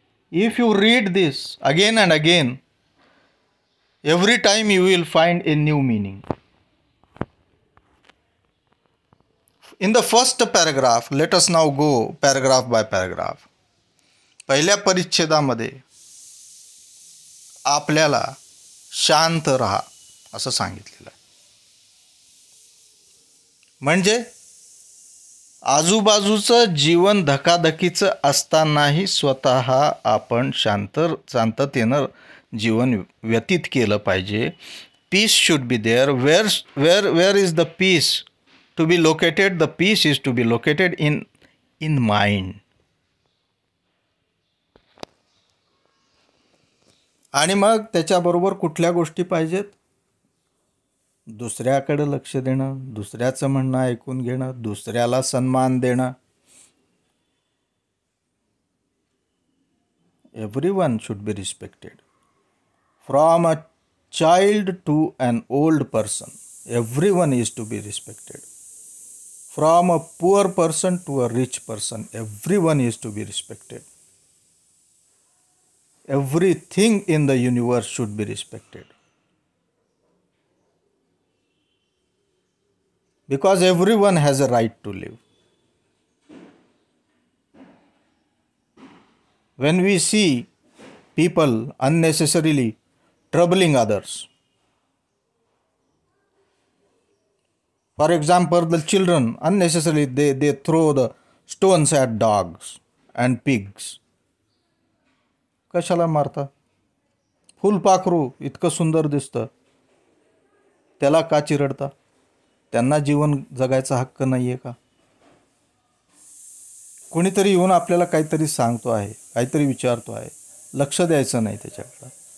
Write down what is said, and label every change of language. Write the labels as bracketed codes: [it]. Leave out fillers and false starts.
[en] If you read this again and again, every time you will find a new meaning. In the first paragraph, let us now go paragraph by paragraph. [mr] पहिल्या परिच्छेदामध्ये आपल्याला शांत राहा असं सांगितलेलं आहे. म्हणजे आजूबाजूचं जीवन धकाधकीचं असतानाही स्वतः आपण शांततेनं जीवन व्यतीत केलं पाहिजे. [en] Peace should be there. Where is the peace to be located? The peace is to be located in mind. [mr] आणि मग त्याच्याबरोबर कुठल्या गोष्टी पाहिजेत? दुसऱ्याकडे लक्ष देणं, दुसऱ्याचं म्हणणं ऐकून घेणं, दुसऱ्याला सन्मान देणं. [en] Everyone should be respected. From a child to an old person, everyone is to be respected. From a poor person to a rich person, everyone is to be respected. Everything in the universe should be respected. Because everyone has a right to live. When we see people unnecessarily troubling others, for example, the children unnecessarily they throw the stones at dogs and pigs. [mr] कशाला मारता? फुलपाखरू इतकं सुंदर दिसतं, त्याला का चिरडता? त्यांना जीवन जगायचा हक्क नाही आहे का? कोणीतरी येऊन आपल्याला काहीतरी सांगतो आहे, काहीतरी विचारतो आहे, लक्ष द्यायचं नाही त्याच्याकडं.